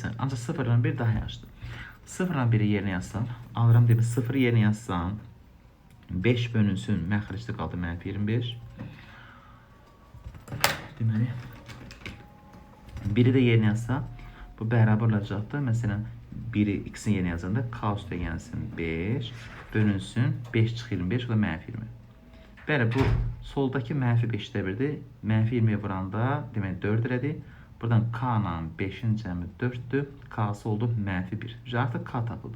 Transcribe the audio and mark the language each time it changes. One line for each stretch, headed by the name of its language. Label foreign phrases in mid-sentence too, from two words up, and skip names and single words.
Azerbaijani: Ancaq 0-dan 1 daha yaxşıdır. 0-dan 1-i yerinə yazsam, alıram demək 0-ı yerinə yazsam, 5 bölünsün, məxricdə qaldı mənfi 25. Deməli, 1-i də yerinə yazsam, bu bərabər olacaqdır. Məsələn, 1-i x-in yerinə yazanda k üstə gəlsin 5, bölünsün 5 çıx 25, o da mənfi 20. Bəli, bu soldakı mənfi 5-də 1-dir. Mənfi 20-yə vuranda, demək 4 elədir. Buradan k-nın 5-in cəmi 4-dür. K-sı oldu mənfi 1. Artıq k tapıldı.